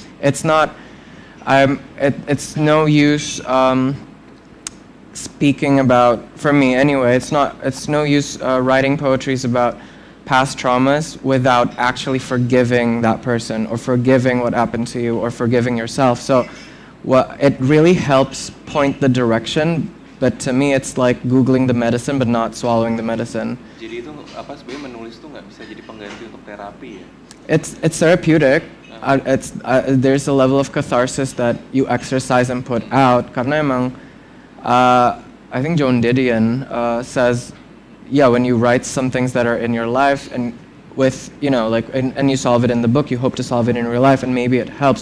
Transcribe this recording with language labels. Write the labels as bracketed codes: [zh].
[en] It's not, it's no use speaking about, for me anyway, it's no use writing poetries about past traumas without actually forgiving that person or forgiving what happened to you or forgiving yourself. So it really helps point the direction, but to me it's like Googling the medicine but not swallowing the medicine. [id] Jadi itu apa sebenarnya menulis tuh nggak bisa jadi pengganti untuk terapi ya? [en] It's therapeutic. There's a level of catharsis that you exercise and put out. [id] Karena emang [en] I think Joan Didion says, yeah, when you write some things that are in your life and with, you know, like, and you solve it in the book, you hope to solve it in real life and maybe it helps.